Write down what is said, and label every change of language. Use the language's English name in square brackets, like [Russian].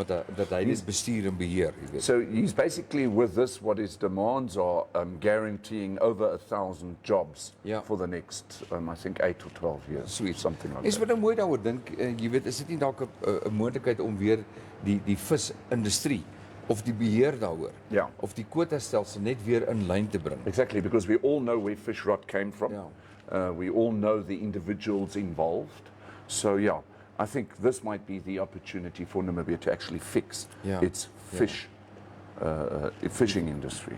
[Afrikaans] Dat hy dit bestuur en beheer, jy weet. [English] So he's basically, with this, what his demands are, guaranteeing over 1,000 jobs for the next, I think, 8 or 12 years. Sweet. Something like [Afrikaans] Is [English] that. [Afrikaans] wat nou mooi daaroor dink, jy weet, is dit nie dalk 'n moontlikheid om weer die visindustrie of die beheer daaroor Ja. of die kwotastelsel net weer in lyn te bring? [English] Exactly, because we all know where fish rot came from. Yeah. We all know the individuals involved. So yeah, I think this might be the opportunity for Namibia to actually fix its fishing industry.